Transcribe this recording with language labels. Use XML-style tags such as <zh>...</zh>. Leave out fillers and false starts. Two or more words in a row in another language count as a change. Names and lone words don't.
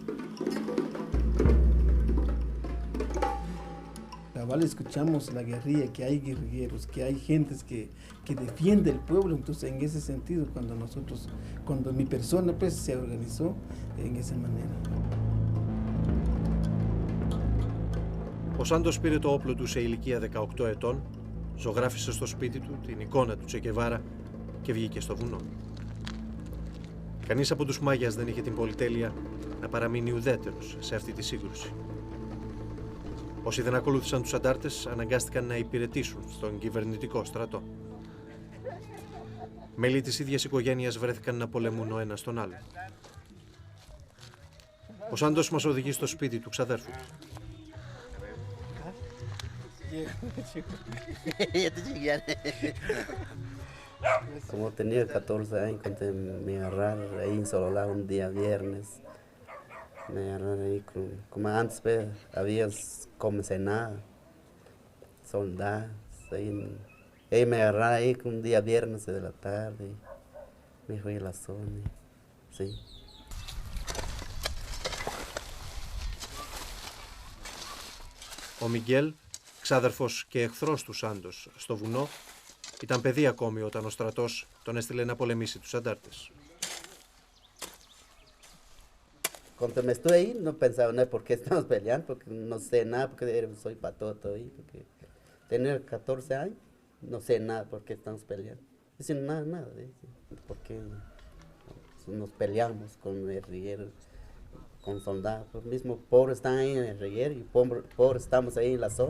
<es>Cabal, escuchamos la guerrilla, que hay guerrilleros, que hay gentes que defiende el pueblo. Entonces, en ese sentido, cuando mi persona pues se organizó en esa manera.</es> <el>Ο Σάντος πήρε το όπλο του σε ηλικία 18 ετών, ζωγράφισε στο σπίτι του την εικόνα του Τσε Γκεβάρα και βγήκε στο βουνό. Κανείς από τους Μάγιας δεν είχε την πολυτέλεια να παραμείνει ουδέτερος σε αυτή τη σύγκρουση. Όσοι δεν ακολούθησαν τους αντάρτες αναγκάστηκαν να υπηρετήσουν στον κυβερνητικό στρατό. Μέλη της ίδιας οικογένειας βρέθηκαν να πολεμούν ο ένας τον άλλον. Ο Σάντος μας οδηγεί στο σπίτι του ξαδέρφου του.</el> <es>Como tenía 14 años, cuando me agarraron ahí en Sololá un día viernes, me agarraron ahí como antes pues, había como cenar, soldados, ahí me agarraron ahí un día viernes de la tarde, me fui a la zona, sí.</es> <el>Ο Μιγγέλ, ξάδερφος και εχθρός του Σάντος στο βουνό, ήταν παιδί ακόμη όταν ο στρατός τον έστειλε να πολεμήσει τους αντάρτες.</el> <es>Cuando me estuve ahí no pensaba nada por qué estamos peleando, porque no sé nada, porque soy patoto ahí, porque tener 14 años, no sé nada por qué estamos peleando. Dicen nada, por qué nos peleamos con guerrilleros, con soldados, los mismos pobres están ahí en el guerrillero y pobres estamos ahí en la zona.</es>